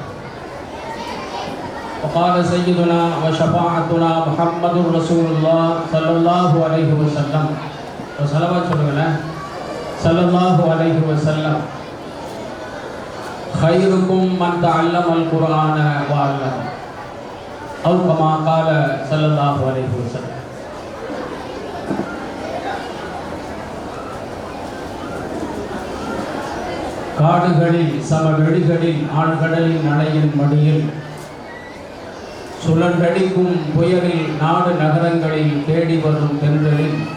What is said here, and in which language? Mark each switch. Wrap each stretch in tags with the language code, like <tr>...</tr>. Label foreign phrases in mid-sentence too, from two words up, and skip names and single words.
<ar>وقال سيدنا وشفاعتنا محمد رسول الله صلى الله عليه وسلم وصلوات صلى الله عليه وسلم خيركم من تعلم القرآن وعلمه أو كما قال صلى الله عليه وسلم.</ar> <ta>காடுகளில் சமவெளிகளில் ஆழ்கடலின் நடையின் மடியில் சுழன்றடிக்கும் புயலில் நாடு நகரங்களில் தேடி வரும் தென்றலில்</ta>